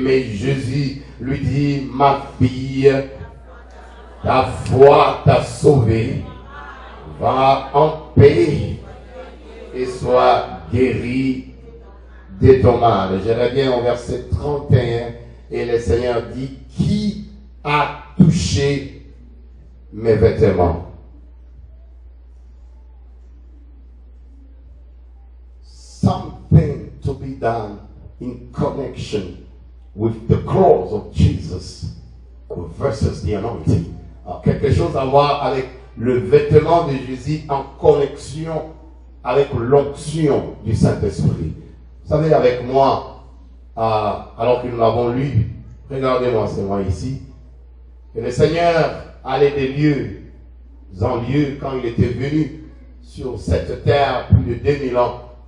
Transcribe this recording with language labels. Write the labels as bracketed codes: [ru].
[fr] Mais Jésus lui dit, ma fille, ta foi t'a sauvée, va en paix et sois guéri de ton mal. Je reviens au verset 31 et le Seigneur dit, qui a touché mes vêtements? [en] Something to be done in connection with the cross of Jesus versus the anointing. [fr] Alors, quelque chose à voir avec le vêtement de Jésus en connexion avec l'onction du Saint-Esprit. Vous savez, avec moi, alors que nous l'avons lu, regardez-moi, c'est moi ici, que le Seigneur allait des lieux en lieu quand il était venu sur cette terre plus de 2000 ans.